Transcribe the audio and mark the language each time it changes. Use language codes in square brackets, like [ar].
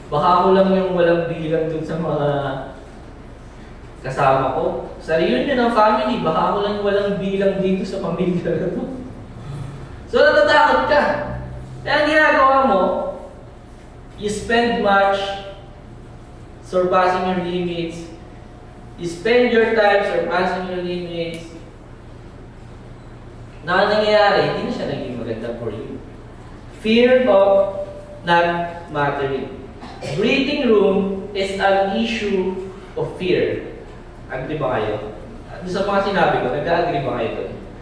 [tl] Baka ako lang yung walang bilang dun sa mga kasama ko. Sa reunion ng family, baka ako lang yung walang bilang dito sa pamilya na to. So, natatakot ka. Kaya ang ginagawa mo, [en] you spend much surpassing your limits. You spend your time surpassing your limits. [tl] Na nangyayari, hindi na siya naging maganda [en] for you. Fear of not mattering. Breathing room is an issue [tl] of fear. Agree ba kayo? Doon sa mga sinabi ko, nag-agree ba kayo doon?